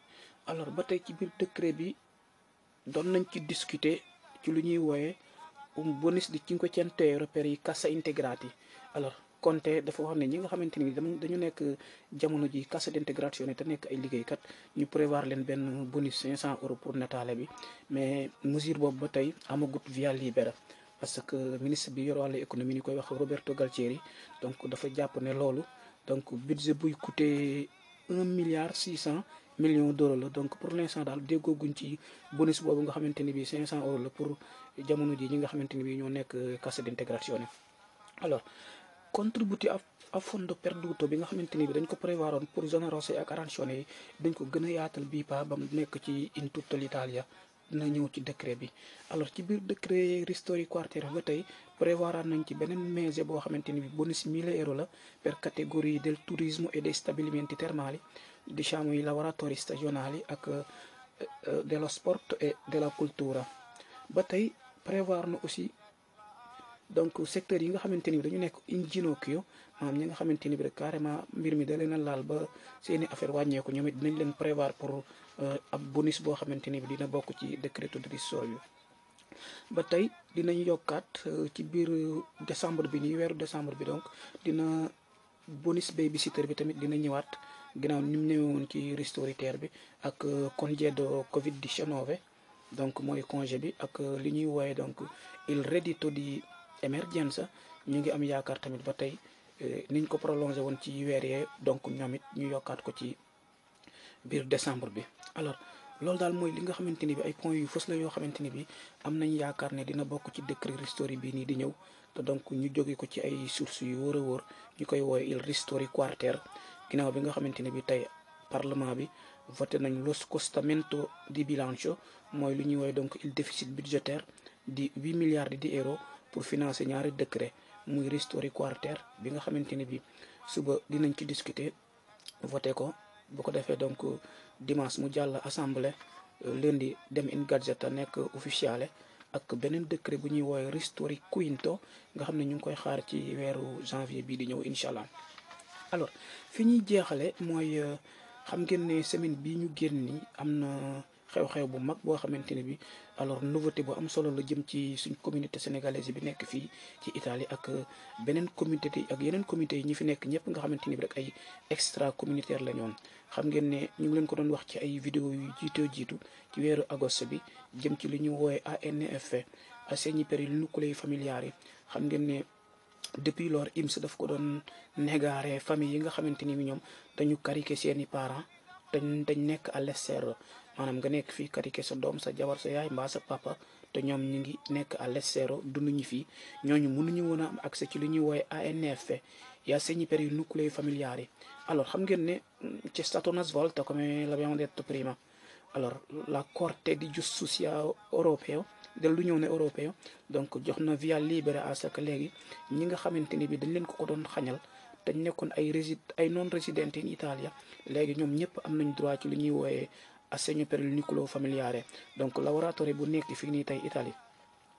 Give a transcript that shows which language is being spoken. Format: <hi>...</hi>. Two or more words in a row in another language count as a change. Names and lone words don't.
<wo>Alors ba tey ci biir décret bi doon nañ ci discuter ci lu ñuy wooye</wo> <it>un bonus di 500 euro per i cassa integrati.</it> <wo>Alors Conte dafa wax ne ñi nga xamante ni dañu nekk jamono ji</wo> <it>cassa d'integrazione</it> <wo>te nekk ay liggéeykat ñu prévoir leen benn bonus 500 euros pour nataale bi mais mesure boobu ba tey amagut</wo> <it>via libera</it> <fr>parce que</fr> <wo>ministre bi yor wàllu économie ñu koy wax Roberto Galtieri donc dafa jàpp ne loolu donc budget buy coûter 1,6</wo> <fr>milliard d'euros</fr> <wo>la donc</wo> <fr>pour l'instant</fr> <wo>daal déggooguñ ci bonus boobu nga xamante ni bi 500 euros la pour jamono ji ñi nga xamante ni bi ñoo nekk</wo> <it>cassa d'integrazione.</it> <wo>Alors</wo> <it>contributi a fondo perduto</it> <wo>bi nga xamante ni bi dañ ko prévoiroon pour generosità ak arancione yi dañ ko gën a yaatal bii pa ba mu nekk ci</wo> <it>in tutta l'Italia</it> <wo>dina ñëw ci décret bi. Alors ci biir décret ristori quartier ba tey prévoir nañ ci beneen mese boo xamante ni bi bonus 1000 euro la</wo> <it>per categorie del turismo e dei stabilimenti termali diciamo i lavoratori stagionali</it> <wo>ak</wo> <it>dello sport e della cultura.</it> <wo>Ba tey prévoir na aussi donc secteur yi nga xamante ni bi dañu nekk</wo> <it>in ginocchio</it> <wo>maanaam ñi nga xamante ni bi rek carrément mbir mi da leen a laal ba seeni affaire wàññeeku ñoom it dinañ leen prévoir pour ab bonus boo xamante ni bi dina bokk ci</wo> <it>decreto di ristori</it> <wo>bi. Ba tey dinañ yokkaat ci biir décembre bi nii weeru décembre bi donc dina bonus babysitter bi tamit dina ñëwaat ginnaaw ni mu ñëwoon ci ristoritaire bi ak</wo> <it>congedo Covid 19</it> <wo>donc mooy congé bi ak li ñuy wooye donc</wo> <it>il reddito di emergenza</it> <wo>ñu ngi am yaakaar tamit ba tey niñ ko prolongé woon ci weer yee donc ñoom it ñu yokkaat ko ci biir décembre bi. Alors loolu daal mooy li nga xamante ni bi ay points yu fës la yoo xamante ni bi am nañ yaakaar ne dina bokk ci décret ristori bii nii di ñëw te donc ñu jóge ko ci ay sources yu wóor a wóor ñu koy woowe</wo> <it>il ristori quartier</it> <wo>ginnaaw bi nga xamante ni bi tey parlement bi voté nañ</wo> <it>lo scostamento di bilancio</it> <wo>mooy lu ñuy woowe donc il</wo> <fr>déficit budgétaire</fr> <wo>di 8 milliards</wo> <it>di euro</it> <wo>pour financer ñaari décret muy ristori quartier bi nga xamante ni bi suba dinañ ci discuter voté ko bu ko defee donc dimanche mu jàll assemblée lundi dem</wo> <it>in gazzetta</it> <wo>nekk ufficiale ak beneen décret bu ñuy woowe ristori quinto nga xam ne ñu ngi koy xaar ci weeru janvier bii di ñëw</wo> <ar>incha allah.</ar> <wo>Alors fi ñuy jeexale mooy xam ngeen ne semaine bii ñu génn ni am na xew-xew bu mag boo xamante ne bi alors nouveauté bu am solo la jëm ci suñ</wo> <fr>communauté sénégalaise</fr> <wo>bi nekk fii ci Italie ak beneen communauté ak yeneen communauté yi ñi fi nekk ñëpp nga xamante ni bi rek ay</wo> <fr>extra communautaire</fr> <wo>la ñoon xam ngeen ne ñu ngi leen ko doon wax ci ay vidéo yu jiitu ci weeru agosto bi jëm ci li ñu woowe ANFP</wo> <it>assegni per il nuclei familiari</it> <wo>xam ngeen ne</wo> <fr>depuis lors</fr> <wo>INPS daf ko doon négaare famille yi nga xamante ni bi ñoom dañu cariquer seeni parents dañ nekk</wo> <fr>à l'extérieur</fr> <wo>maanaam nga nekk fii cariquer sa doom sa jabar sa yaay mbaa sa papa te ñoom ñu ngi nekk</wo> <fr>à l'extérieur</fr> <wo>dunduñu fii ñooñu mënuñu woon a am accès ci li ñuy woowe ANFP</wo> <it>gli assegni per i nuclei familiari.</it> <wo>Alors xam ngeen ne</wo> <it>c'è stata una svolta come l'abbiamo detto prima.</it> <wo>Alors</wo> <it>la Corte di Giustizia europeo dell'Unione Europea</it> <wo>donc jox na</wo> <it>via libera</it> <fr>à ce que</fr> <wo>léegi ñi nga xamante ni bi dañ leen ko doon xañal dañ nekkoon ay</wo> <it>non residenti in Italia</it> <wo>léegi ñoom ñëpp am nañ droit ci li ñuy woowe</wo> <it>assegno per il nucleo familiare</it> <wo>donc lavoratore bu nekk fii nii tey Italie</wo>